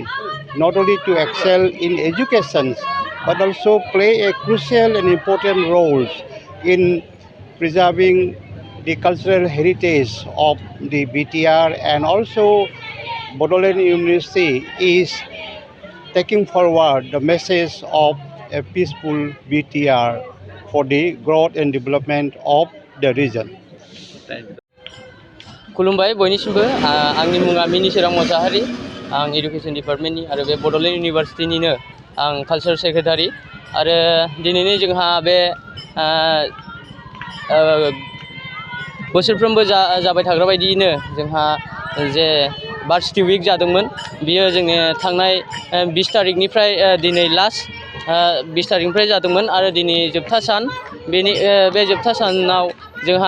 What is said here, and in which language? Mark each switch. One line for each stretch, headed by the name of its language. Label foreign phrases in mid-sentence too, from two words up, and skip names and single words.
English: not only to excel in education but also play a crucial and important role in preserving the cultural heritage of the BTR, and also Bodoland University is taking forward the message of a peaceful BTR for the growth and development of the region.
Bodo: खुलुमबाय बयनिसिमबो आंनि मुङा मिनिसोरां मोसाहारि आं
English: education department
Bodo: आरो बे बड'लेण्ड इउनिभार्सिटिनिनो आं
English: culture secretary
Bodo: आरो दिनैनि जोंहा बे बोसोरफ्रोमबो जाबाय थाग्रा बायदियैनो जोंहा जे
English: varsity week
Bodo: जादोंमोन बियो जोंनि थांनाय 20 तारिखनिफ्राय दिनै लास्ट 20 तारिखनिफ्राय जादोंमोन आरो दिनै जोबथा सान बे जोबथा सानाव जोंहा